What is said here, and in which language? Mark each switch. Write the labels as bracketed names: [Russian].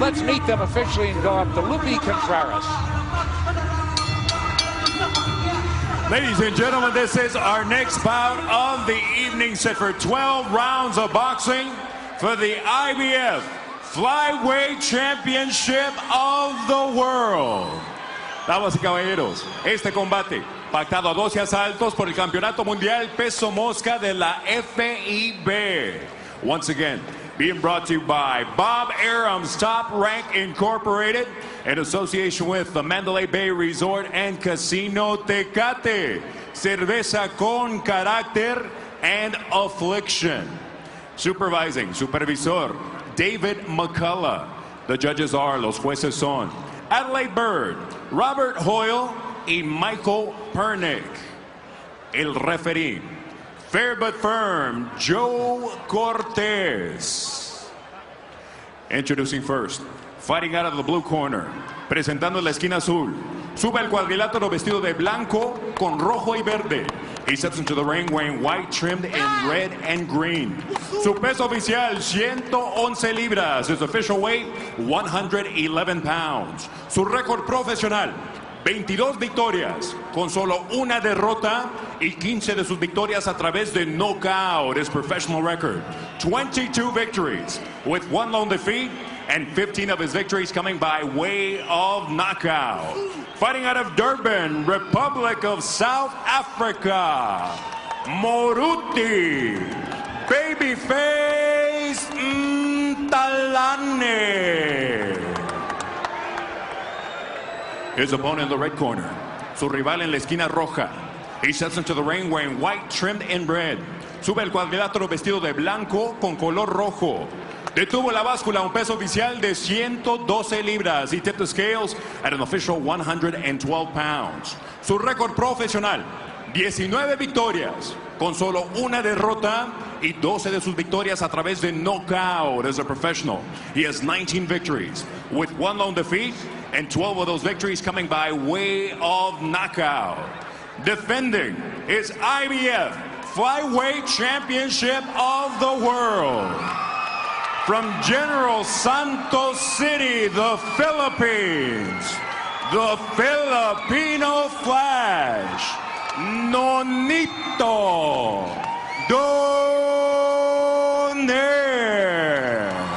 [English] Let's meet them officially and go up to Lupi Contreras. Ladies and gentlemen, this is our next bout of the evening, set for 12 rounds of boxing for the IBF Flyweight Championship of the World. [Spanish] Damas y caballeros, este combate, pactado a 12 asaltos por el Campeonato Mundial Peso Mosca de la FIB. [English] Once again, being brought to you by Bob Arum's Top Rank Incorporated in association with the Mandalay Bay Resort and Casino Tecate. [Spanish] Cerveza con carácter and affliction. [English] Supervising, supervisor, David McCullough. The judges are, [Spanish] los jueces son Adelaide Bird, Robert Hoyle y Michael Pernick. [English] El referee, fair but firm, Joe Cortez. Introducing first, fighting out of the blue corner, [Spanish] presentando en la esquina azul, sube el cuadrilátero vestido de blanco con rojo y verde. [English] He steps into the ring wearing white trimmed in red and green. [Spanish] Su peso oficial, 111 libras. [English] His official weight, 111 pounds. [Spanish] Su récord profesional, 22 victorias, con solo una derrota y 15 de sus victorias a través de knockout. [English] His professional record, 22 victories with 1 lone defeat and 15 of his victories coming by way of knockout. Fighting out of Durban, Republic of South Africa, Moruti, Babyface Mtalane. His opponent in the red corner, [Spanish] su rival en la esquina roja. [English] He steps into the ring wearing white trimmed in red. [Spanish] Sube el cuadrilátero vestido de blanco con color rojo. Detuvo la báscula, un peso oficial de 112 libras. [English] He tipped the scales at an official 112 pounds. [Spanish] Su récord profesional, 19 victorias, con solo una derrota y 12 de sus victorias a través de knockout [English] as a professional. He has 19 victories with 1 lone defeat and 12 of those victories coming by way of knockout. Defending his IBF Flyweight Championship of the World. From General Santos City, the Philippines, the Filipino Flash, Nonito Donaire.